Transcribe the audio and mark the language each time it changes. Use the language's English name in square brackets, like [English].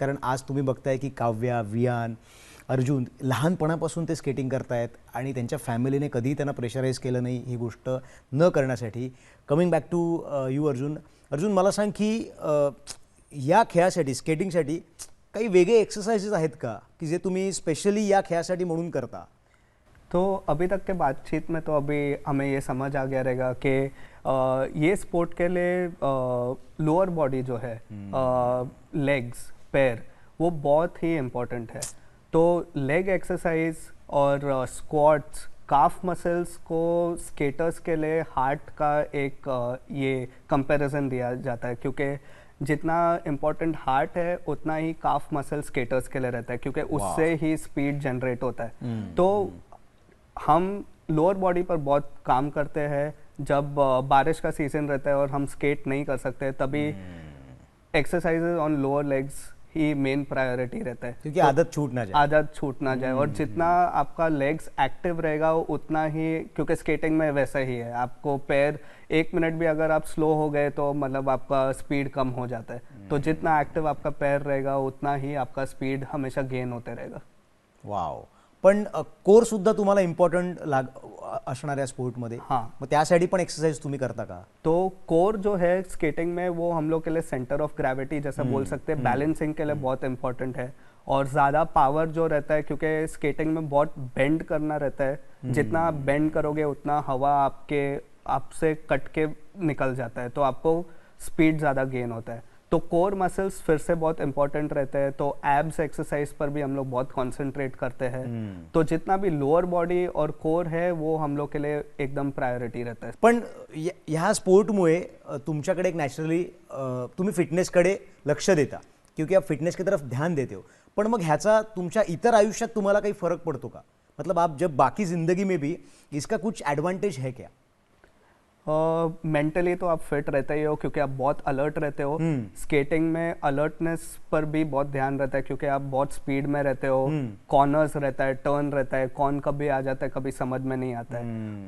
[Marathi] कारण आज तुम्ही बघताय की काव्या, वियान, अर्जुन लहानपणापासून ते स्केटिंग करतायत आणि त्यांच्या फॅमिलीने कधीही त्यांना प्रेशराईज केलं नाही ही गोष्ट न करण्यासाठी। [English] coming back to you [Marathi] Arjun, मला सांग की या खेळासाठी, स्केटिंगसाठी काही वेगळे एक्सरसाइजेस आहेत का की जे तुम्ही स्पेशली या खेळासाठी म्हणून करता? [Hindi] तो अभी तक के बातचीत में तो अभी हमें ये समझ आ गया रहेगा कि ये स्पोर्ट के लिए लोअर बॉडी जो है, लेग्स, पैर, वो बहुत ही इम्पोर्टेंट है। तो लेग एक्सरसाइज और स्क्वाट्स, काफ मसल्स को स्केटर्स के लिए हार्ट का एक ये कंपैरिजन दिया जाता है, क्योंकि जितना इम्पोर्टेंट हार्ट है उतना ही काफ मसल स्केटर्स के लिए रहता है, क्योंकि उससे ही स्पीड जनरेट होता है। तो हम लोअर बॉडी पर बहुत काम करते हैं। जब बारिश का सीजन रहता है और हम स्केट नहीं कर सकते, तभी exercises on lower legs he main priority रहता है, क्योंकि आदत छूट ना जाए। और जितना आपका लेग्स एक्टिव रहेगा उतना ही, क्योंकि स्केटिंग में वैसा ही है, आपको पैर 1 मिनट भी अगर आप स्लो हो गए तो मतलब आपका स्पीड कम हो जाता है। तो जितना एक्टिव आपका पैर रहेगा उतना ही आपका स्पीड हमेशा गेन होते रहेगा। वाव। [Marathi] पण कोर सुद्धा तुम्हाला इम्पॉर्टंट असणार आहे स्पोर्टमध्ये। [Hindi] हाँ। [Marathi] मग त्यासाठी पण एक्सरसाइज तुम्ही करता का? [Hindi] तो कोर जो है स्केटिंग में वो हम लोग के लिए सेंटर ऑफ ग्रेविटी जैसा बोल सकते हैं, बैलेंसिंग के लिए बहुत इंपॉर्टेंट है। और ज़्यादा पावर जो रहता है, क्योंकि स्केटिंग में बहुत बेंड करना रहता है, जितना आप बेंड करोगे उतना हवा आपसे कट के निकल जाता है, तो आपको स्पीड ज़्यादा गेन होता है। तो कोर मसल्स फिर से बहुत इंपॉर्टेंट रहते हैं। तो एब्स एक्सरसाइज पर भी हम लोग बहुत कंसंट्रेट करते हैं। तो जितना भी लोअर बॉडी और कोर है वो हम लोग के लिए एकदम प्रायोरिटी रहता है। [Marathi] पण ह्या स्पोर्टमुळे तुमच्याकडे एक नॅचरली तुम्ही फिटनेसकडे लक्ष देता, [Hindi] क्योंकि आप फिटनेस की तरफ ध्यान देते हो। [Marathi] पण मग ह्याचा तुमच्या इतर आयुष्यात तुम्हाला काही फरक पडतो का? [Hindi] मतलब आप जब बाकी जिंदगी में भी इसका कुछ एडवांटेज है क्या? मेंटली तो आप फिट रहते ही हो, क्योंकि आप बहुत अलर्ट रहते हो। स्केटिंग में अलर्टनेस पर भी बहुत ध्यान रहता है, क्योंकि आप बहुत स्पीड में रहते हो, कॉर्नर्स रहता है, टर्न रहता है, कौन कभी आ जाता है कभी समझ में नहीं आता है।